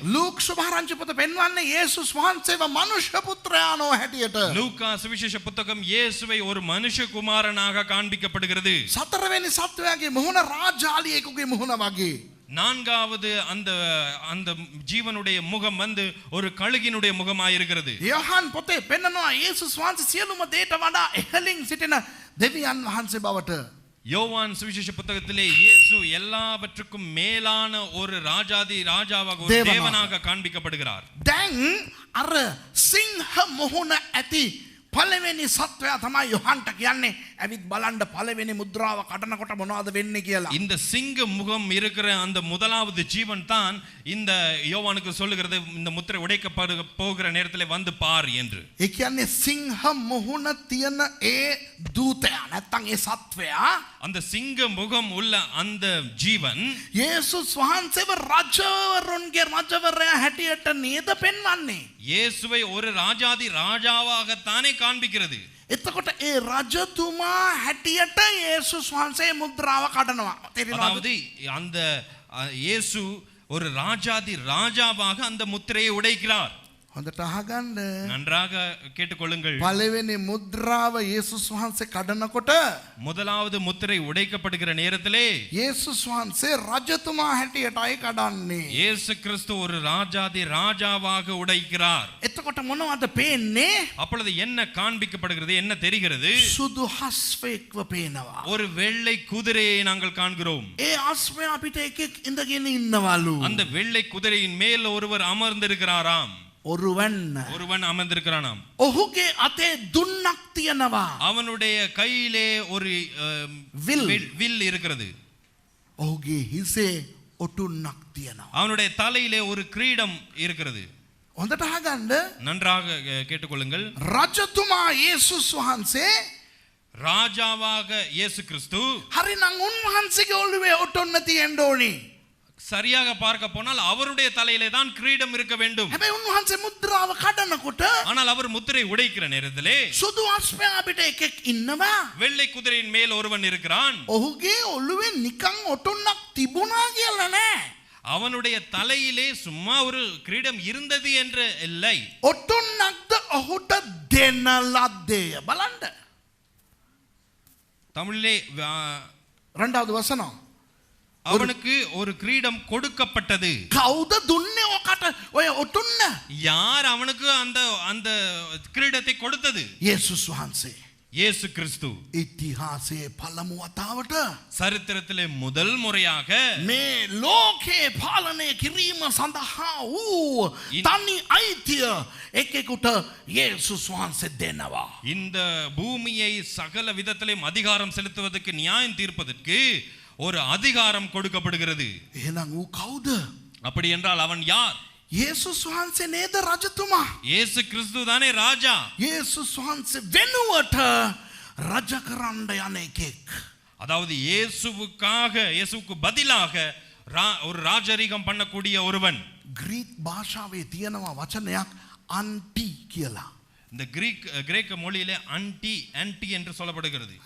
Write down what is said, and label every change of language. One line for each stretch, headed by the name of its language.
Sinhala: Luke සුභාරංචි පොත පෙන්වන්නේ යේසුස් වහන්සේව මනුෂ්‍ය පුත්‍රයානෝ හැටියට.
Tamil: லூக்கா சுவிசேஷ புத்தகம் இயேசுவை ஒரு மனுஷகுமாரனாக காண்பிக்கப்படுகிறது.
Sinhala: සතරවෙනි සත්වයාගේ මුහුණ රාජාලියෙකුගේ මුහුණ වගේ.
Tamil: நான்காவது அந்த ஜீவனுடைய முகம் வந்து ஒரு கழுகினுடைய முகமாயிருக்கிறது.
Sinhala: யோሐன் පොතේ පෙන්වනවා යේසුස් වහන්සේ සියලුම දේට වඩා ඉහළින් සිටින දෙවියන් වහන්සේ බවට.
Tamil: யோவான் சுவிசேஷ புத்தகத்திலே இயேசு எல்லாவற்றுக்கும் மேலான ஒரு ராஜாவாக, ஒரு தேவனாக காண்பிக்கப்படுகிறார்.
Sinhala: දැන් අර සිංහ මුහුණ ඇති පළවෙනි සත්වයා තමයි යොහන්ට කියන්නේ ඇවිත් බලන්න පළවෙනி මුද්‍රාව කඩනකොට මොනවද වෙන්නේ කියලා.
Tamil: இந்த சிங்க முகம் இருக்கிற அந்த முதலாவது ஜீவன் தான் இந்த யோவானுக்கு சொல்லுகிறது, இந்த முத்திரை உடைக்கப்பட போகிற நேரத்திலே வந்து பார் என்று.
Sinhala: ඒ කියන්නේ සිංහ මුහුණ තියෙන ඒ දූතයා නැත්තම් ඒ සත්වයා
Tamil: அந்த சிங்க முகம் உள்ள அந்த ஜீவன்
Sinhala: යේසුස් වහන්සේව රජවරුන්ගේ රජවරයා හැටියට නේද පෙන්වන්නේ.
Tamil: இயேசுவை ஒரு ராஜாவாகத்தானே காண்பிக்கிறது.
Sinhala: එතකොට ඒ රජතුමා හැටියට යේසුස් වහන්සේ මුද්‍රාව කඩනවා.
Tamil: அதாவது அந்த இயேசு ஒரு ராஜாவாக அந்த முத்திரையை உடைக்கிறார்.
Sinhala: හොඳට අහගන්න.
Tamil: நன்றாக கேட்டுக்கொள்ளுங்கள்.
Sinhala: පළවෙනි මුද්‍රාව යේසුස් වහන්සේ කඩනකොට
Tamil: முதலாவது முத்திரை உடைக்கப்படுகிற நேரத்திலே
Sinhala: යේසුස් වහන්සේ රජතුමා හැටියටයි කඩන්නේ.
Tamil: இயேசு கிறிஸ்து ஒரு ராஜாவாக உடைக்கிறார்.
Sinhala: එතකොට මොනවද පේන්නේ?
Tamil: அப்பொழுது என்ன காண்பிக்கப்படுகிறது, என்ன தெரிகிறது?
Sinhala: සුදු හස්වෙක්ව පේනවා.
Tamil: ஒரு வெள்ளை குதிரையை நாங்கள் காண்கிறோம்.
Sinhala: ඒ අස්වැ අපිට එකෙක් ඉඳගෙන ඉන්නවලු.
Tamil: அந்த வெள்ளை குதிரையின் மேல் ஒருவர் அமர்ந்திருக்கிறாராம். ஒருவன் அமர்ந்திருக்கிறானாம்.
Sinhala: ඔහුගේ අතේ දුන්නක් තියෙනවා.
Tamil: அவனுடைய கையிலே ஒரு வில் இருக்கிறது.
Sinhala: ඔහුගේ හිසේ ඔටුන්නක් තියෙනවා.
Tamil: அவனுடைய தலையிலே ஒரு கிரீடம் இருக்கிறது.
Sinhala: හොඳට අහගන්න.
Tamil: நன்றாக கேட்டுக்கொள்ளுங்கள்.
Sinhala: රජතුමා යේසුස් වහන්සේ
Tamil: ராஜாவாக இயேசு கிறிஸ்து.
Sinhala: හරිනම් උන්වහන්සේගේ ඔළුවේ ඔටුන්න තියෙන්න ඕනේ.
Tamil: சரியாக பார்க்க போனால் அவருடைய தலையிலே தான் கிரீடம் இருக்க வேண்டும்.
Sinhala: හැබැයි උන්වහන්සේ මුද්‍රාව කඩනකොට
Tamil: ஆனால் அவர் முத்திரை உடைக்கிற நேரத்திலே
Sinhala: සුදු අස්වැ අපිට එකෙක් ඉන්නවා.
Tamil: வெள்ளை குதிரையின் மேல் ஒருவன் இருக்கிறான்.
Sinhala: ඔහුගේ ඔළුවේ නිකන් ඔටුන්නක් තිබුණා කියලා නෑ.
Tamil: அவனுடைய தலையிலே சும்மா ஒரு கிரீடம் இருந்தது என்று இல்லை.
Sinhala: ඔටුන්නක්ද ඔහුට දෙන ලද්දේය. බලන්න.
Tamil: தமிழிலே இரண்டாவது வசனம். அவனுக்கு ஒரு கிரீடம் கொடுக்கப்பட்டது.
Sinhala: කවුද දුන්නේ ඔකට ඔය ඔටුන්න?
Tamil: யார் அவனுக்கு அந்த கிரீடத்தை கொடுத்தது?
Sinhala: යේසුස් වහන්සේ.
Tamil: இயேசு கிறிஸ்து.
Sinhala: ඉතිහාසයේ පළමු වතාවට
Tamil: சரித்திரத்திலே முதல் முறையாக
Sinhala: මේ ලෝකේ පාලනය කිරීම සඳහා වූ තනි අයිතිය එකෙකුට යේසුස් වහන්සේ දෙනවා.
Tamil: இந்த பூமியை சகல விதத்திலும் அதிகாரம் செலுத்துவதற்கு, நியாயம் தீர்ப்பதற்கு ஒரு அதிகாரம் கொடுக்கப்படுகிறது.
Sinhala: එහෙනම් ඌ කවුද?
Tamil: அப்படி என்றால் அவன் யார்?
Sinhala: යේසුස් වහන්සේ නේද රජතුමා?
Tamil: இயேசு கிறிஸ்து தானே ராஜா.
Sinhala: යේසුස් වහන්සේ වෙනුවට රජ කරන්න යන එකෙක්.
Tamil: அதாவது இயேசுவுக்கு பதிலாக ஒரு ராஜரீகம் பண்ணக்கூடிய ஒருவன்.
Sinhala: கிரீக் பாஷாවේ තියෙනවා වචනයක් අන්ටි කියලා.
Tamil: இந்த கிரேக்க மொழியிலே ஆன்டி என்று சொல்லப்படுகிறது.